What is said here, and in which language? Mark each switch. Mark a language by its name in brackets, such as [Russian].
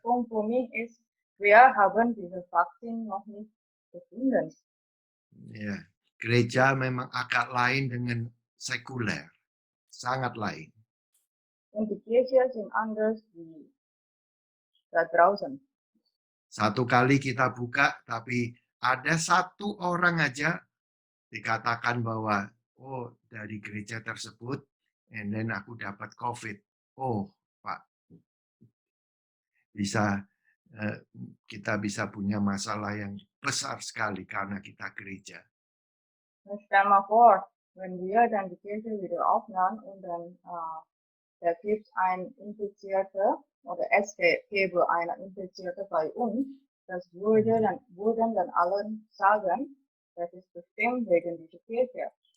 [German] Punkt für mich ist, wir haben diese Vakzin noch nicht gefunden. [Indonesian] ya. Gereja memang agak lain dengan sekuler, sangat lain. [German] Und die Kirche sind anders wie da draußen. [Indonesian] Satu kali kita buka, tapi ada satu orang aja dikatakan bahwa, oh dari gereja tersebut, [English] and then [Indonesian] aku dapat COVID. Oh Pak, bisa kita bisa punya masalah yang besar sekali karena kita gereja. [German] Und stell mal vor, wenn wir dann die Kirche wieder öffnen und dann da gibt ein Infizierter oder es gäbe eine Infizierte bei uns, das würden dann alle sagen, das ist bestimmt wegen dieser Kirche.